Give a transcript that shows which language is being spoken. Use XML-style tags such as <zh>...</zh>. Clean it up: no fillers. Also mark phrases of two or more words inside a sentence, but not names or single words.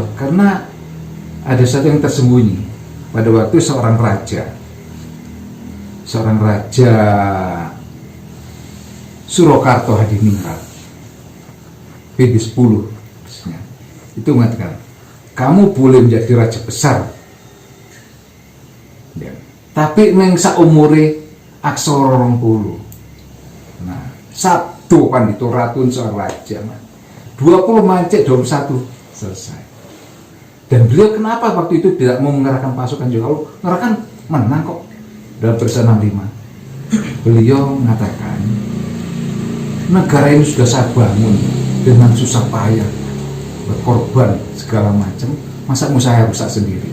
<id>Karena ada satu yang tersembunyi. Pada waktu seorang raja Surakarta Hadiningrat, PB 10 itu mengatakan, kamu boleh menjadi raja besar, ya, tapi</id> <jv>neng saumure aksara</jv> <id>20. Nah, satu pandito ratun seorang raja, 20 mancek 21 selesai. Dan beliau kenapa waktu itu tidak mau mengerahkan pasukan juga? Kalau mengerahkan menang kok. Dalam tulisan 65 beliau mengatakan, negara ini sudah saya bangun dengan susah payah, berkorban segala macam, masa mau saya rusak sendiri?</id>